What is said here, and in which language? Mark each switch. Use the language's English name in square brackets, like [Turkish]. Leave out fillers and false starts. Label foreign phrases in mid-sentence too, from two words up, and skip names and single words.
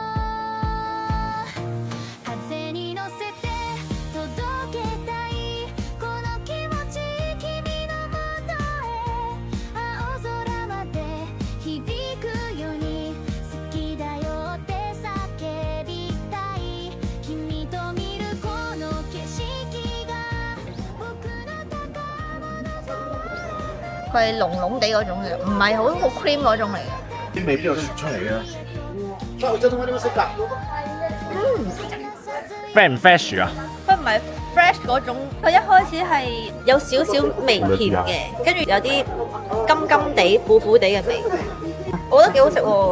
[Japanese] 風に乗せて届けたいこの気持ち君のもとへ青空まで響くように好きだよって叫びたい君と見るこの景色が僕の宝物 [Cantonese] 佢係濃濃地嗰種嘅，唔係好 cream 嗰種嚟嘅。啲味邊度傳出嚟嘅？ fresh 唔 fresh 啊？佢唔係 fresh 嗰種，佢一開始係有少少微甜嘅，跟住有啲甘甘地、苦苦地嘅味，我覺得幾好食喎。